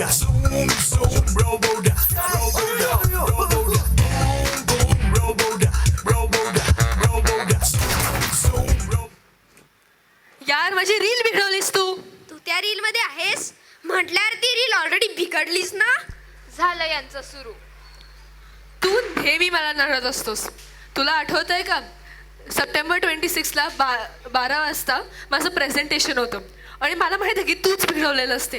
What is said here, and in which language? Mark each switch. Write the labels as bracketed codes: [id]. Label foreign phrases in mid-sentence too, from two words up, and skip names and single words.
[mr] Zoom, zoom, robo-da, robo-da, robo-da. Boom, boom, robo-da, robo-da, robo-da. Zoom, zoom, robo-da. यार माझी रील बिघडवलीस तू. तू त्या रील मध्ये आहेस म्हटल्यावर ती रील ऑलरेडी बिघडलीस ना. झालं यांचं सुरू. तू नेहमी मला नडत असतोस. तुला आठवत आहे का, सप्टेंबर 26ला 12 वाजता माझं प्रेझेंटेशन होतं आणि मला माहीत आहे की तूच बिघडवलेलं असते.